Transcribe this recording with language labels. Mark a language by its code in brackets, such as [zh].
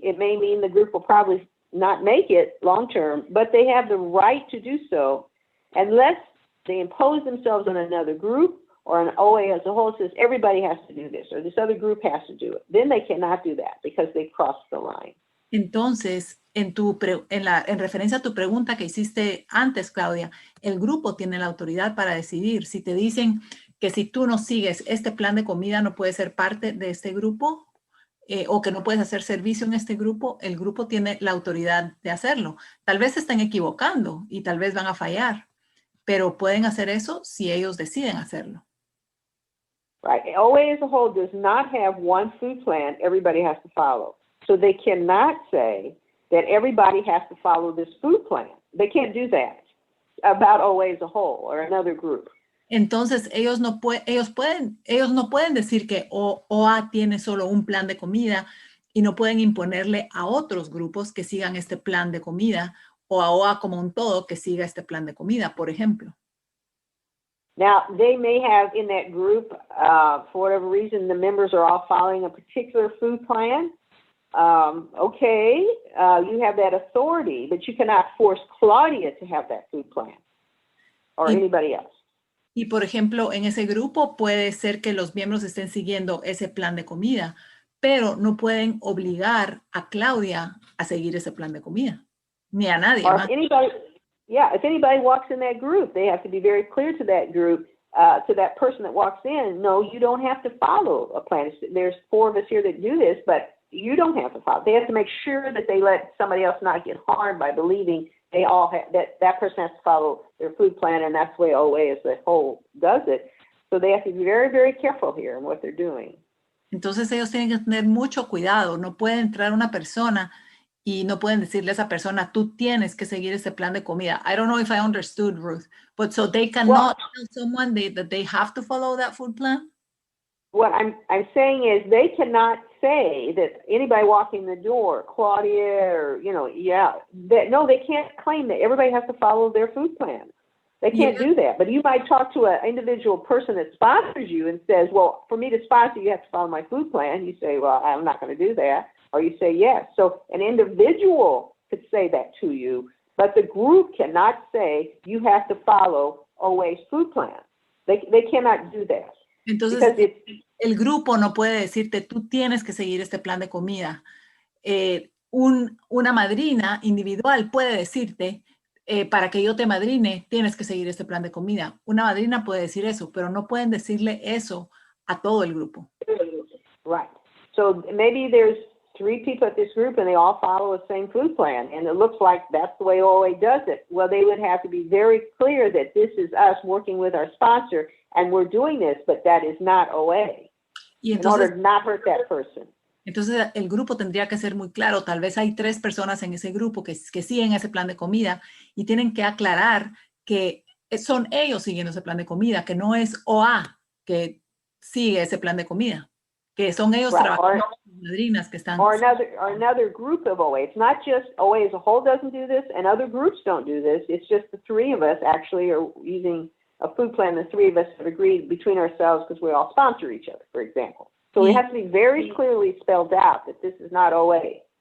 [en] It may mean the group will probably not make it long term, but they have the right to do so unless they impose themselves on another group or an OA as a whole says everybody has to do this or this other group has to do it. Then they cannot do that because they've crossed the line. [es] Entonces, en referencia a tu pregunta que hiciste antes, Claudia, el grupo tiene la autoridad para decidir. Si te dicen que si tú no sigues este plan de comida no puedes ser parte de este grupo o que no puedes hacer servicio en este grupo, el grupo tiene la autoridad de hacerlo. Tal vez se están equivocando y tal vez van a fallar, pero pueden hacer eso si ellos deciden hacerlo. [en] Right. OA as a whole does not have one food plan everybody has to follow. So they cannot say that everybody has to follow this food plan. They can't do that about OA as a whole or another group. [es] Entonces, ellos no pueden decir que OA tiene solo un plan de comida y no pueden imponerle a otros grupos que sigan este plan de comida o a OA como un todo que siga este plan de comida, por ejemplo. [en] Now, they may have in that group, for whatever reason, the members are all following a particular food plan. You have that authority, but you cannot force Claudia to have that food plan or anybody else. [es] Y, por ejemplo, en ese grupo puede ser que los miembros estén siguiendo ese plan de comida, pero no pueden obligar a Claudia a seguir ese plan de comida, ni a nadie más. [en] If anybody walks in that group, they have to be very clear to that group, to that person that walks in, no, you don't have to follow a plan. There's 4 of us here that do this, but you don't have to follow. They have to make sure that they let somebody else not get harmed by believing they all have, that person has to follow their food plan, and that's the way OA as a whole does it. So they have to be very, very careful here in what they're doing. [es] Entonces ellos tienen que tener mucho cuidado. No puede entrar una persona y no pueden decirle a esa persona, tú tienes que seguir ese plan de comida. [en] I don't know if I understood, Ruth, but so they cannot tell someone that they have to follow that food plan? What I'm saying is they cannot say that anybody walking the door, Claudia, or, no, they can't claim that everybody has to follow their food plan. They can't do that. But you might talk to an individual person that sponsors you and says, well, for me to sponsor, you have to follow my food plan. You say, well, I'm not going to do that. Or you say, yes. So an individual could say that to you, but the group cannot say you have to follow OA's food plan. They cannot do that. [es] Entonces, el grupo no puede decirte, tú tienes que seguir este plan de comida. Una madrina individual puede decirte, para que yo te madrine, tienes que seguir este plan de comida. Una madrina puede decir eso, pero no pueden decirle eso a todo el grupo. [en] Right. So maybe there's 3 people at this group and they all follow the same food plan, and it looks like that's the way OA does it. Well, they would have to be very clear that this is us working with our sponsor and we're doing this, but that is not OA. [es] Y entonces, [en] in order to not hurt that person. [es] Entonces el grupo tendría que ser muy claro. Tal vez hay 3 personas en ese grupo que siguen ese plan de comida y tienen que aclarar que son ellos siguiendo ese plan de comida, que no es OA que sigue ese plan de comida, que son ellos trabajando con madrinas que están. [en] Or another group of OA. It's not just OA as a whole doesn't do this and other groups don't do this. It's just the 3 of us actually are using a food plan. The 3 of us have agreed between ourselves because we all sponsor each other, for example. So it has to be very clearly spelled out that this is not OA.